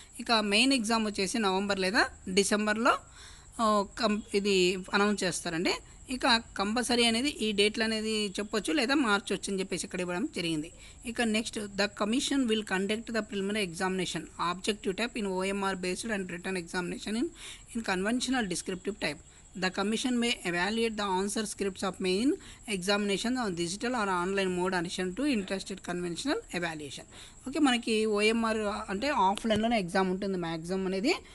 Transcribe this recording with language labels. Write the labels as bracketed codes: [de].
[te] ఇక main exam వచ్చేసి November లేదా డిసెంబర్లో ఇది అనౌన్స్ చేస్తారండి. ఇక కంపల్సరీ అనేది ఈ డేట్లు అనేది చెప్పొచ్చు లేదా మార్చొచ్చు అని చెప్పేసి ఇక్కడ ఇవ్వడం జరిగింది. [en] ఇక next the commission will conduct the preliminary examination objective type in OMR based and return examination in conventional descriptive type. The commission may evaluate the answer scripts of main examination on digital or online mode addition to interested conventional evaluation. [te] Okay, మనకి OMR అంటే ఆఫ్లైన్లోనే exam ఉంటుంది maximum అనేది.